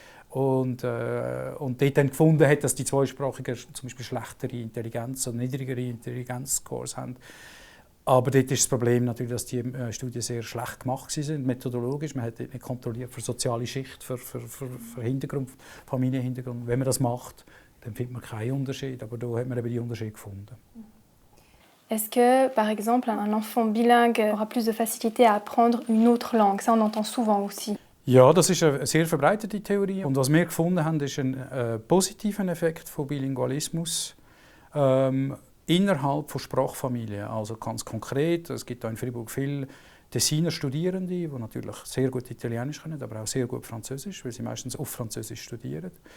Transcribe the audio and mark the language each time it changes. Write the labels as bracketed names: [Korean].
[German] Und dort dann gefunden hat, dass die Zweisprachigen zum Beispiel schlechtere Intelligenz oder niedrigere Intelligenzscores haben. Aber dort ist das Problem natürlich, dass die Studien sehr schlecht gemacht sind, methodologisch. Man hat nicht kontrolliert für soziale Schicht, für Hintergrund, Familienhintergrund. Wenn man das macht, dann findet man keinen Unterschied. Aber da hat man eben die Unterschiede gefunden. [French] Est-ce que, par exemple, un enfant bilingue aura plus de facilité à apprendre une autre langue? Ça, on entend souvent aussi. [German] Ja, das ist eine sehr verbreitete Theorie. Und was wir gefunden haben, ist ein positiver Effekt von Bilingualismus innerhalb von Sprachfamilien. Also ganz konkret, es gibt hier in Freiburg viele Tessiner Studierende, die natürlich sehr gut Italienisch können, aber auch sehr gut Französisch, weil sie meistens auf Französisch studieren.